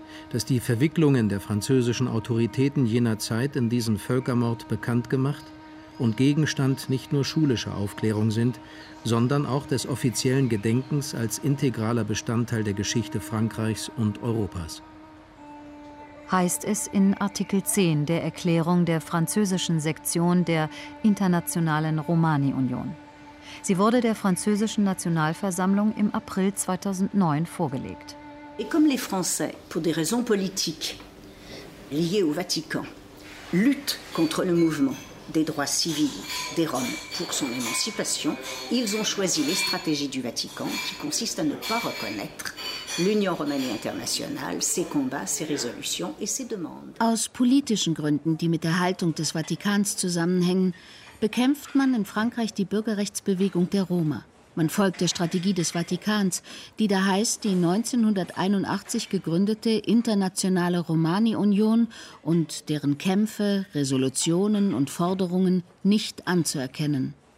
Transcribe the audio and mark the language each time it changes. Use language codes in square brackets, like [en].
[de] Dass die Verwicklungen der französischen Autoritäten jener Zeit in diesen Völkermord bekannt gemacht und Gegenstand nicht nur schulischer Aufklärung sind, sondern auch des offiziellen Gedenkens als integraler Bestandteil der Geschichte Frankreichs und Europas. Heißt es in Artikel 10 der Erklärung der französischen Sektion der Internationalen Romani-Union. Sie wurde der französischen Nationalversammlung im April 2009 vorgelegt. [fr] Et comme les Français, pour des raisons politiques liées au Vatican, luttent contre le mouvement des droits civils des Roms pour son émancipation, ils ont choisi les stratégies du Vatican qui consistent à ne pas reconnaître l'Union Romanie Internationale, ses combats, ses résolutions et ses demandes. [de] Aus politischen Gründen, die mit der Haltung des Vatikans zusammenhängen, bekämpft man in Frankreich die Bürgerrechtsbewegung der Roma. Man folgt der Strategie des Vatikans, die da heißt, die 1981 gegründete Internationale Romani-Union und deren Kämpfe, Resolutionen und Forderungen nicht anzuerkennen.